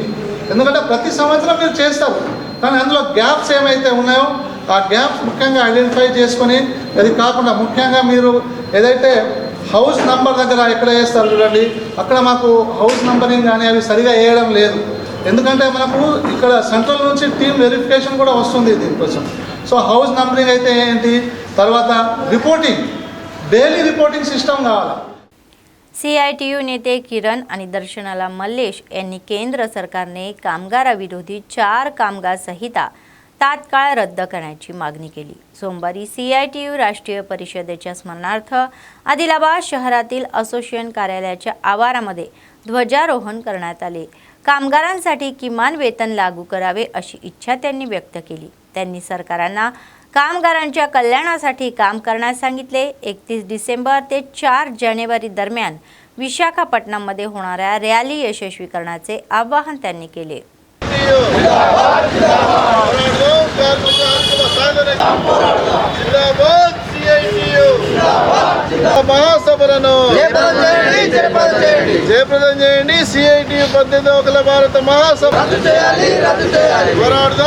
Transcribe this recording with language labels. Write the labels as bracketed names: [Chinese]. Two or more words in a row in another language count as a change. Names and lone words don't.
[Telugu] ఎందుకంటే ప్రతి సంవత్సరం మీరు చేస్తారు, కానీ అందులో గ్యాప్స్ ఏమైతే ఉన్నాయో ఆ గ్యాప్స్ ముఖ్యంగా ఐడెంటిఫై చేసుకొని, అది కాకుండా ముఖ్యంగా మీరు ఏదైతే [English] house number [Telugu] దగ్గర ఎక్కడ వేస్తారు చూడండి, అక్కడ మాకు [English] house numbering [Telugu] కానీ అవి సరిగా వేయడం లేదు. ఎందుకంటే మనకు ఇక్కడ సెంట్రల్ నుంచి [English] team verification [Telugu] కూడా వస్తుంది దీనికోసం. [English] so house numbering [Telugu] అయితే ఏంటి, తర్వాత రిపోర్టింగ్, [English] daily reporting system कावाला. [Marathi] CITU नेते किरण आणि दर्शनाला मल्लेश यांनी केंद्र सरकारने कामगाराविरोधी 4 कामगार संहिता तात्काळ रद्द करण्याची मागणी केली. सोमवारी CITU राष्ट्रीय परिषदेच्या स्मरणार्थ आदिलाबाद शहरातील असोसिएशन कार्यालयाच्या आवारामध्ये ध्वजारोहण करण्यात आले. कामगारांसाठी किमान वेतन लागू करावे अशी इच्छा त्यांनी व्यक्त केली. त्यांनी सरकारांना कामगारांच्या कल्याणासाठी काम करण्यास सांगितले. 31 डिसेंबर ते 4 जानेवारी दरम्यान विशाखापट्टणममध्ये होणाऱ्या रॅली यशस्वी करण्याचे आवाहन त्यांनी केले. [Telugu] మహాసభలను జయప్రదం చేయండి. CITU 18వ అఖిల భారత మహాసభ పోరాడదాం.